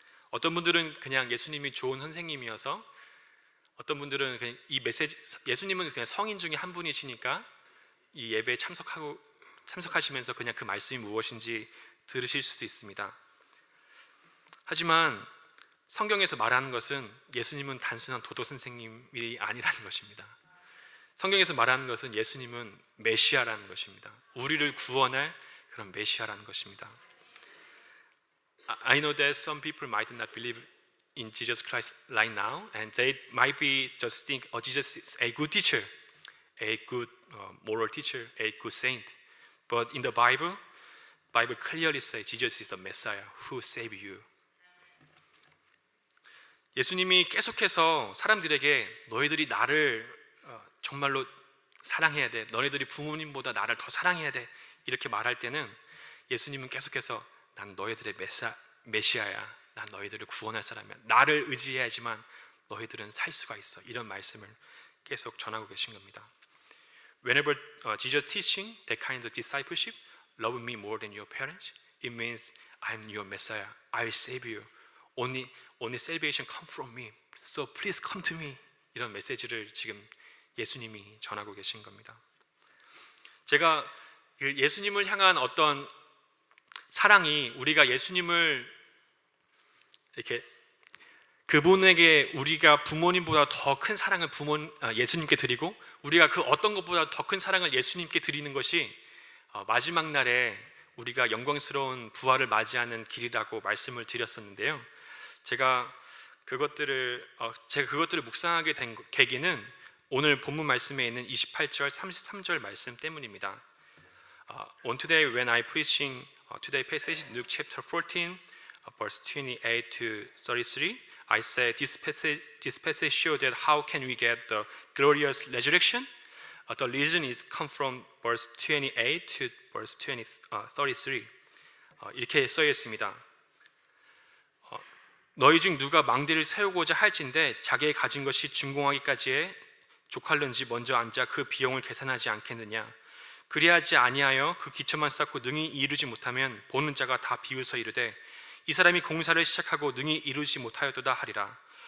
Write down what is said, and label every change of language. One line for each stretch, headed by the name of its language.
Korean: 어떤 분들은 그냥 예수님이 좋은 선생님이어서, 어떤 분들은 그냥 이 메시지, 예수님은 그냥 성인 중에 한 분이시니까 이 예배에 참석하시면서 그냥 그 말씀이 무엇인지 들으실 수도 있습니다. 하지만 성경에서 말하는 것은 예수님은 단순한 도덕 선생님이 아니라는 것입니다. 성경에서 말하는 것은 예수님은 메시아라는 것입니다. 우리를 구원할 그런 메시아라는 것입니다.
English: I know that some people might not believe in Jesus Christ right now, and they might be just think, Jesus is a good teacher, a good moral teacher, a good saint. But in the Bible clearly says Jesus is the Messiah who saved you.
Korean: 예수님이 계속해서 사람들에게 너희들이 나를 정말로 사랑해야 돼, 너희들이 부모님보다 나를 더 사랑해야 돼, 이렇게 말할 때는 예수님은 계속해서 난 너희들의 메시아야, 난 너희들을 구원할 사람이야, 나를 의지해야지만 너희들은 살 수가 있어, 이런 말씀을 계속 전하고 계신 겁니다.
English: Whenever Jesus teaching that kind of discipleship, love me more than your parents, it means I'm your Messiah, I'll save you. Only salvation come from me. So please come to me.
Korean: 이런 메시지를 지금 예수님이 전하고 계신 겁니다. 제가 그 예수님을 향한 어떤 사랑이, 우리가 예수님을 이렇게 그분에게 우리가 부모님보다 더 큰 사랑을 예수님께 드리고 우리가 그 어떤 것보다 더 큰 사랑을 예수님께 드리는 것이 마지막 날에 우리가 영광스러운 부활을 맞이하는 길이라고 말씀을 드렸었는데요. 제가 그것들을 묵상하게 된 계기는 오늘 본문 말씀에 있는 28절, 33절 말씀 때문입니다.
English: On today when I preaching today passage Luke chapter 14 verse 28 to 33, I said this passage shows that how can we get the glorious resurrection? The reason is come from verse 28 to verse 33.
Korean: 이렇게 써 있습니다. 너희 중 누가 망대를 세우고자 할진대 자기의 가진 것이 준공하기까지에 족할는지 먼저 앉아 그 비용을 계산하지 않겠느냐. 그리하지 아니하여 그 기초만 쌓고 능히 이루지 못하면 보는 자가 다 비웃어 이르되 이 사람이 공사를 시작하고 능히 이루지 못하였도다 하리라.